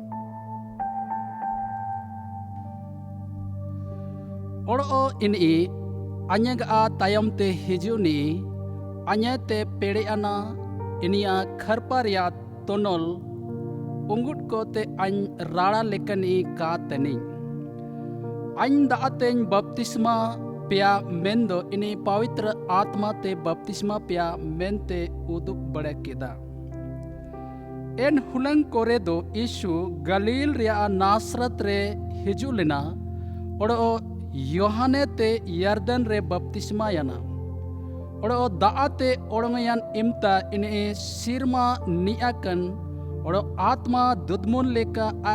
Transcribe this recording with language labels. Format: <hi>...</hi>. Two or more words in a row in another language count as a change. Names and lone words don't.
<unr>ओड़ो इनी अन्य तायम ते हिजुनी अन्य ते पेड़े आना इनिया खरपारिया तोनल उंगुट को ते अन राड़ा लेकनी का तनी अन दातें बपतिस्मा पिया मेंदो इनी पवित्र आत्मा ते बपतिस्मा पिया मेंते उदुक बड़े केदा एन हुलंग कोरे दो यीशु गलील रिया नासरत रे हिजु लेना ओड़ो योहाने ते यर्दन रे बपतिस्मा याना ओड़ो दाते ओड़ंगयान इम्ता इने सिरमा नियाकन ओड़ो आत्मा दुदमुन लेका आ</unr>